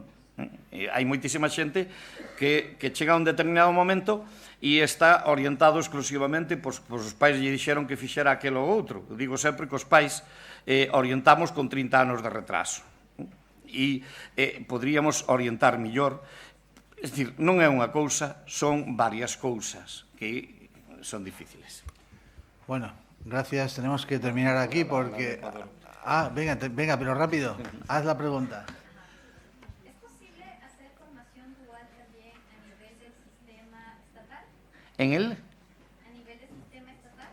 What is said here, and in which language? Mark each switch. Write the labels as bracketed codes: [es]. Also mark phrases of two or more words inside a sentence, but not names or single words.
[gl] Hai moitísima xente que chega a un determinado momento e está orientado exclusivamente, pois os pais lle dixeron que fixera aquelo ou outro. Digo sempre que os pais orientamos con 30 anos de retraso. E poderíamos orientar millor. É dicir, non é unha cousa, son varias cousas que son difíciles. [es] Bueno, gracias. Tenemos que terminar aquí porque... venga, pero rápido. Haz la pregunta. ¿Es posible hacer formación dual también a nivel del sistema estatal? En el? ¿A nivel del sistema estatal?